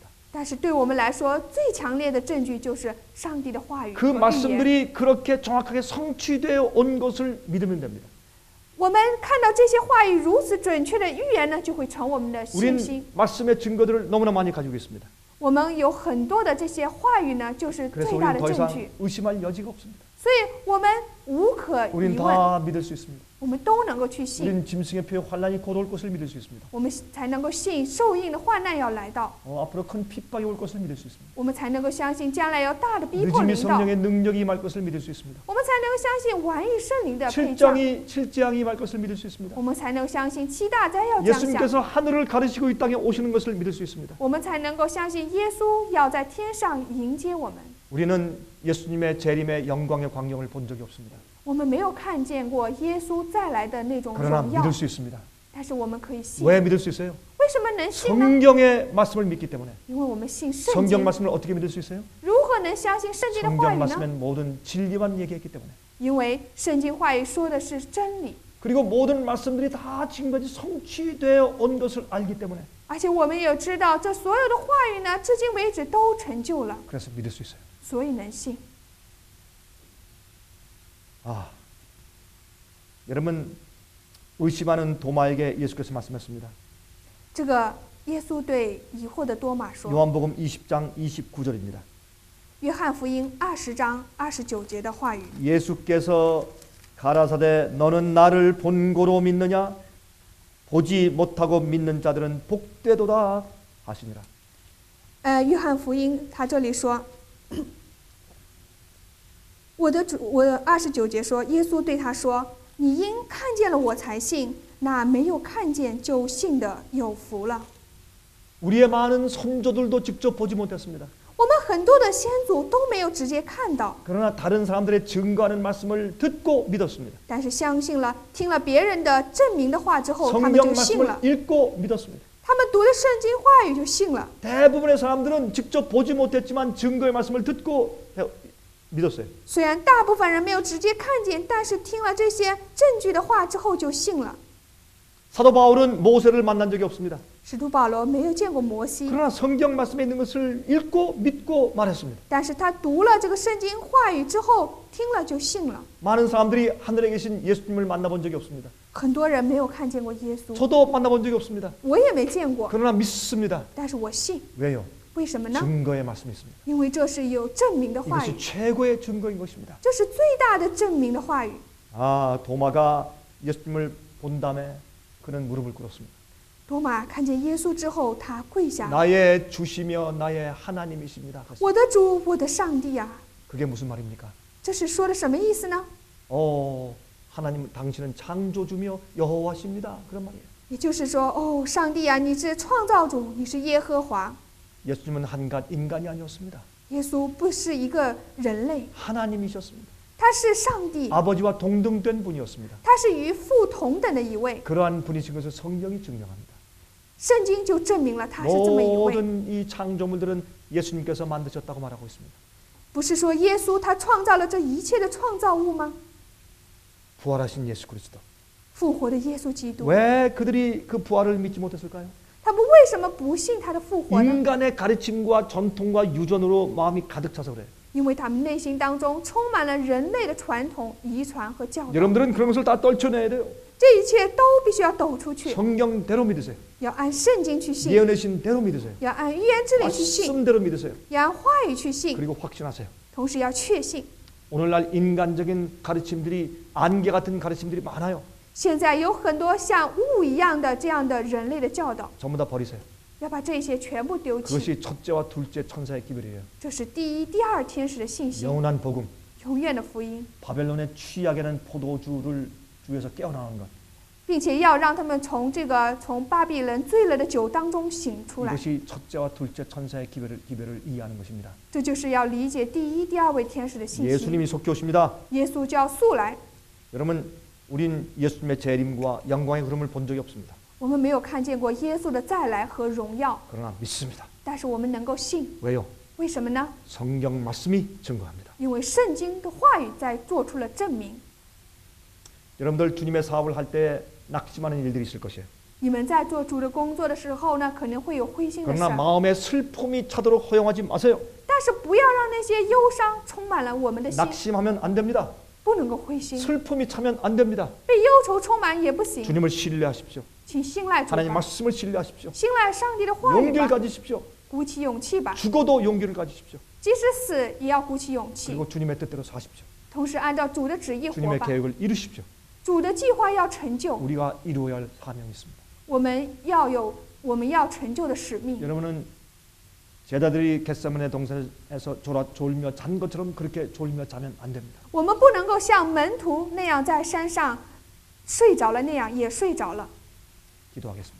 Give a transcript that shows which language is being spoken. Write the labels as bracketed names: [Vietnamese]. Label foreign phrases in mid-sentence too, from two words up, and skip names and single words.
[Chinese] 但是对我们来说，最强烈的证据就是上帝的话语 [Korean] 그 [Chinese] 和预言。 [Korean] 말씀들이 그렇게 정확하게 성취되어 온 것을 믿으면 됩니다. [Chinese] 我们看到这些话语如此准确的预言呢，就会成我们的信心。 [Korean] 우린 말씀의 증거들을 너무나 많이 가지고 있습니다. [Chinese] 我们有很多的这些话语呢，就是最 [Korean] 그래서 [Chinese] 大 [Korean] 우리는 [Chinese] 的 [Korean] 더 [Chinese] 证 [Korean] 이상 [Chinese] 据， [Korean] 의심할 여지가 없습니다. [Chinese] 所以我们无可 [Korean] 우린 [Chinese] 疑问， [Korean] 다 믿을 수 있습니다. [Chinese] 我们都能够去信， [Korean] 우린 짐승의 표에 환란이 곧 올 것을 믿을 수 있습니다. [Chinese] 我们才能够信受印的患难要来到， [Korean] 앞으로 큰 핍박이 올 것을 믿을 수 있습니다. [Chinese] 我们才能够相信将来有大的逼迫 [Korean] 늦음이 [Chinese] 临到， [Korean] 성령의 능력이 임할 것을 믿을 수 있습니다. [Chinese] 我们才能够相信晚已圣灵的配将， [Korean] 칠재앙이 임할 것을 믿을 수 있습니다. [Chinese] 我们才能够相信七大灾要降下， [Korean] 예수님께서 하늘을 가르시고 이 땅에 오시는 것을 믿을 수 있습니다. [Chinese] 我们才能够相信耶稣要在天上迎接我们。 [Korean] 우리는 예수님의 재림의 영광의 광경을 본 적이 없습니다. [Chinese] 我们没有看见过耶稣再来的那种 [Korean] 그러나 [Chinese] 荣耀， [Korean] 믿을 수 있습니다. [Chinese] 但是我们可以信。 [Korean] 왜 믿을 수 있어요? [Chinese] 为什么能信呢？ [Korean] 성경의 말씀을 믿기 때문에. [Chinese] 因为我们信圣 [Korean] 성경 [Chinese] 经。 [Korean] 말씀을 어떻게 믿을 수 있어요? [Chinese] 如何能相信圣经的话 [Korean] 성경 [Chinese] 语呢？ [Korean] 말씀엔 모든 진리만 얘기했기 때문에. [Chinese] 因为圣经话语说的是真理， [Korean] 그리고 모든 말씀들이 다 지금까지 성취되어 온 것을 알기 때문에. [Chinese] 而且我们也知道这所有的话语呢，至今为止都成就了， [Korean] 그래서 믿을 수 있어요. [Chinese] 所以能信。 [Korean] 여러분, 의심하는 도마에게 예수께서 말씀했습니다. [Chinese] 这个耶稣对疑惑的多马说， [Korean] 요한복음 20장 29절입니다. [Chinese] 约翰福音20章29节的话语， [Korean] 예수께서 가라사대 너는 나를 본고로 믿느냐? 보지 못하고 믿는 자들은 복되도다 하시니라. [Chinese] 约翰福音他这里说，我29节说，耶稣对他说：“你因看见了我才信，那没有看见就信的有福了。” [Korean] 우리의 많은 선조들도 직접 보지 못했습니다. [Chinese] 我们很多的先祖都没有直接看到， [Korean] 그러나 다른 사람들의 증거하는 말씀을 듣고 믿었습니다. [Chinese] 但是相信了，听了别人的证明的话之后，他们 [Korean] 성경 [Chinese] 就信 [Korean] 말씀을 [Chinese] 了。 [Korean] 읽고 믿었습니다. [Chinese] 他们读了圣经话语就信了。 [Korean] 대부분의 사람들은 직접 보지 못했지만 증거의 말씀을 듣고 믿었어요. [Chinese] 虽然大部分人没有直接看见，但是听了这些证据的话之后就信了。 [Korean] 사도 바울은 모세를 만난 적이 없습니다. [Chinese] 使徒保罗没有见过摩西， [Korean] 그러나 성경 말씀에 있는 것을 읽고 믿고 말했습니다. [Chinese] 但是他读了这个圣经话语之后，听了就信了。 [Korean] 많은 사람들이 하늘에 계신 예수님을 만나본 적이 없습니다. [Chinese] 很多人没有看见过耶稣， [Korean] 저도 만나본 적이 없습니다. [Chinese] 我也没见过， [Korean] 그러나 믿습니다. [Chinese] 但是我信。 [Korean] 왜요? [Chinese] 为什么呢？ [Korean] 증거의 말씀이 있습니다. [Chinese] 因为这是有证明的话语， [Korean] 이것이 최고의 증거인 것입니다. [Chinese] 这是最大的证明的话语。 [Korean] 도마가 예수님을 본 다음에 그는 무릎을 꿇었습니다. [Chinese] 多马看见耶稣之后，他跪下， [Korean] 나의 주시며 나의 하나님이십니다. [Chinese] 我的主，我的上帝啊！ [Korean] 그게 무슨 말입니까? [Chinese] 这是说的什么意思呢？ [Korean] 하나님 당신은 창조주며 여호와십니다. 그런 말이에요. [Chinese] 也就是说，哦，上帝啊，你是创造主，你是耶和华。 [Korean] 예수님은 한갓 인간이 아니었습니다. [Chinese] 耶稣不是一个人类， [Korean] 하나님이셨습니다. [Chinese] 他是上帝， [Korean] 아버지와 동등된 분이었습니다. [Chinese] 他是与父同等的一位。 [Korean] 그러한 분이신 것을 성경이 증명합니다. [Chinese] 圣经就证明了他是这么一位， [Korean] 모든 이 창조물들은 예수님께서 만드셨다고 말하고 있습니다. [Chinese] 不是说耶稣他创造了这一切的创造物吗？ [Korean] 부활하신 예수 그리스도. [Chinese] 复活的耶稣基督， [Korean] 왜 그들이 그 부활을 믿지 못했을까요? [Chinese] 他们为什么不信他的复活呢？ [Korean] 인간의 가르침과 전통과 유전으로 마음이 가득 차서 그래요. [Chinese] 因为他们内心当中充满了人类的传统、遗传和教导。 [Korean] 여러분들은 그런 것을 다 떨쳐내야 돼요. [Chinese] 这一切都必须要抖出去， [Korean] 성경대로 믿으세요. [Chinese] 要按圣经去信， [Korean] 예언의 신대로 믿으세요. [Chinese] 要按预言之灵去信， [Korean] 말씀대로 믿으세요. [Chinese] 要按话语去信， [Korean] 그리고 확신하세요. [Chinese] 同时要确信。 [Korean] 오늘날 인간적인 가르침들이 안개 같은 가르침들이 많아요. [Chinese] 现在有很多像雾一样的这样的人类的教导， [Korean] 전부 다 버리세요. [Chinese] 要把这些全部丢弃。 [Korean] 그것이 첫째와 둘째 천사의 기별이에요. [Chinese] 这是第一、第二天使的信息， [Korean] 영원한 복음. [Chinese] 永远的福音， [Korean] 바벨론의 취하게 하는 포도주를 주에서 깨어나는 것. [Chinese] 并且要让他们从巴比伦醉了的酒当中醒出来。 [Korean] 이것이 첫째와 둘째 천사의 기별을 이해하는 것입니다. [Chinese] 这就是要理解第一、第二位天使的信息。 [Korean] 예수님이 속히 오십니다. [Chinese] 耶稣就要速来。 [Korean] 여러분, 우린 예수님의 재림과 영광의 흐름을 본 적이 없습니다. [Chinese] 我们没有看见过耶稣的再来和荣耀， [Korean] 그러나 믿습니다. [Chinese] 但是我们能够信， [Korean] 왜요? [Chinese] 为什么呢？ [Korean] 성경 말씀이 증거합니다. [Chinese] 因为圣经的话语在做出了证明。 [Korean] 여러분들 주님의 사업을 할 때 낙심하는 일들이 있을 것이에요. [Chinese] 你们在做主的工作的时候呢，可能会有灰心的事 [Korean] 그러나 [Chinese] 儿， [Korean] 마음에 슬픔이 차도록 허용하지 마세요. [Chinese] 但是不要让那些忧伤充满了我们的心， [Korean] 낙심하면 안 됩니다. [Chinese] 不能够灰心， [Korean] 슬픔이 차면 안 됩니다. [Chinese] 被忧愁充满也不行。 [Korean] 주님을 신뢰하십시오. [Chinese] 请信赖主 [Korean] 하나님 [Chinese] 吧， [Korean] 말씀을 신뢰하십시오. [Chinese] 信赖上帝的话语 [Korean] 용기를 [Chinese] 吧， [Korean] 가지십시오. [Chinese] 鼓起勇气吧， [Korean] 죽어도 용기를 가지십시오. [Chinese] 即使死也要鼓起勇气， [Korean] 그리고 주님의 뜻대로 사십시오. [Chinese] 同时按照主的旨意活 [Korean] 주님의 [Chinese] 吧。 [Korean] 계획을 이루십시오. [Chinese] 主的计划要成就， [Korean] 우리가 이루어야 할 사명이 있습니다. [Chinese] 我们要成就的使命。 [Korean] 여러분은 제자들이 겟세마네 동산에서 졸며 잔 것처럼 그렇게 졸며 자면 안 됩니다. [Chinese] 我们不能够像门徒那样在山上睡着了那样也睡着了。 [Korean] 기도하겠습니다.